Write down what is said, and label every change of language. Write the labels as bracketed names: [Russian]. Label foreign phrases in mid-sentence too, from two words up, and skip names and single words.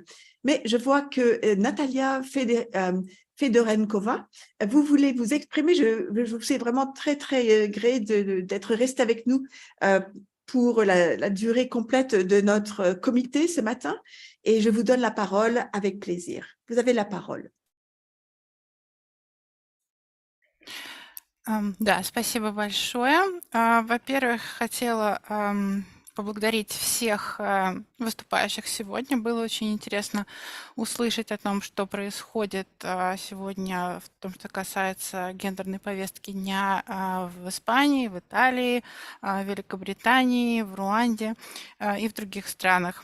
[French] Mais je vois que Natalia Fedorenkova, vous voulez vous exprimer. Je vous suis vraiment très, très gré d'être resté avec nous pour la durée complète de notre comité ce matin. Et je vous donne la parole avec plaisir. Vous avez la parole. [Russian] Да, спасибо большое. Во-первых, хотела поблагодарить всех выступающих сегодня. Было очень интересно услышать о том, что происходит сегодня в том, что касается гендерной повестки дня в Испании, в Италии, в Великобритании, в Руанде и в других странах.